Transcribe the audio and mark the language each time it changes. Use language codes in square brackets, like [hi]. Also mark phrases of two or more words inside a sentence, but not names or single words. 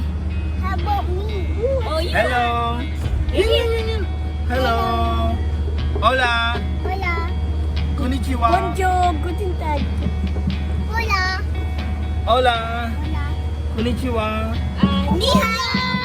[en] How about me? Oh, you. Hello. Baby. Hello. [es] Hola. Hola. [ja] Konnichiwa. [de] Bonjour. Guten Tag. [es] Hola. Hola. Hola. [ja] Konnichiwa. [zh] Ni hao.